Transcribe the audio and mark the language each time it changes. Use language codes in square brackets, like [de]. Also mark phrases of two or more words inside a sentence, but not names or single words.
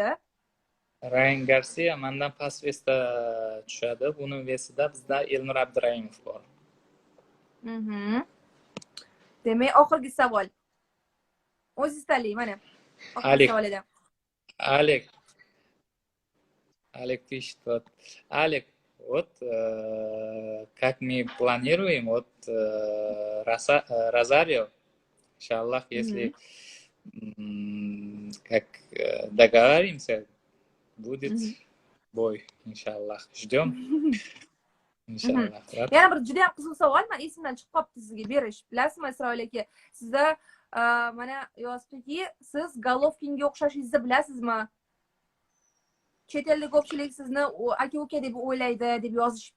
[uz] Rayan Garsiya mendan past vesda tushadi. Buning vesida bizda Elnur Abdurayimov bor. Demak, oxirgi savol. O'zingiz tanlang, mana. Alik. Savolidan. [ru] Alik пишет, вот, Алик, вот, как мы планируем, вот, Розарио, иншаллах, если как договоримся, будет бой, иншаллах. Ждем. [uz] Inshaalloh. Yana bir juda ham qiziq savol, men esimdan chiqib qolibdi sizga berish. Bilasizmi, Isroil aka? Sizda mana yozibdiki, siz Golovkinga o'xshashingizni bilasizmi? Chet elda ko'pchilik sizni aka-uka deb o'ylaydi deb yozishibdi.